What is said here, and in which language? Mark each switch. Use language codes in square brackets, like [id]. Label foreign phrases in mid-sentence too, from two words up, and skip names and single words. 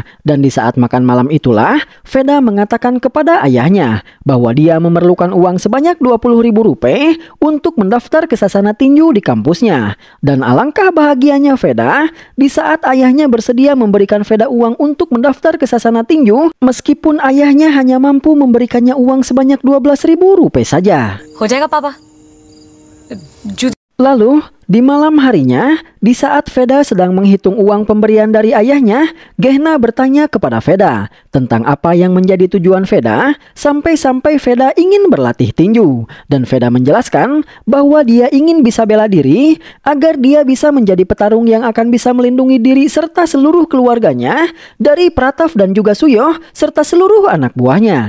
[id] Dan di saat makan malam itulah, Veda mengatakan kepada ayahnya bahwa dia memerlukan uang sebanyak 20.000 rupiah untuk mendaftar ke sasana tinju di kampusnya. Dan alangkah bahagianya Veda di saat ayahnya bersedia memberikan Veda uang untuk mendaftar ke sasana tinju, meskipun ayahnya hanya mampu memberikannya uang sebanyak 12.000 rupiah saja. [hi] हो जाएगा पापा [id] Lalu, di malam harinya, di saat Veda sedang menghitung uang pemberian dari ayahnya, Gehna bertanya kepada Veda tentang apa yang menjadi tujuan Veda sampai-sampai Veda ingin berlatih tinju. Dan Veda menjelaskan bahwa dia ingin bisa bela diri agar dia bisa menjadi petarung yang akan bisa melindungi diri serta seluruh keluarganya dari Pratav dan juga Suyo serta seluruh anak buahnya.